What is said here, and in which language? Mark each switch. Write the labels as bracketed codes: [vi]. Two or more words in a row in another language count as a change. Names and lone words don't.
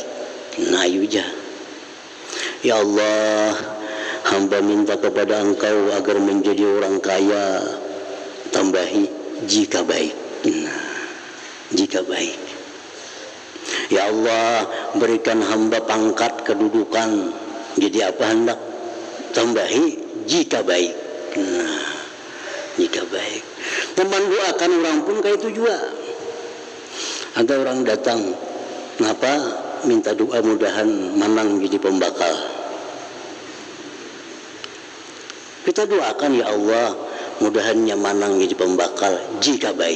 [id] Nah, ya Allah, hamba minta kepada Engkau agar menjadi orang kaya, tambahi jika baik. Nah, jika baik. Ya Allah, berikan hamba pangkat kedudukan, jadi apa hendak, tambahi jika baik. Nah, jika baik. [bjn] Memandoakan orang pun kayak itu juga. Ada orang datang, kenapa minta doa mudahan manang jadi pembakal. Kita doakan, ya Allah, mudahannya manang jadi pembakal jika baik.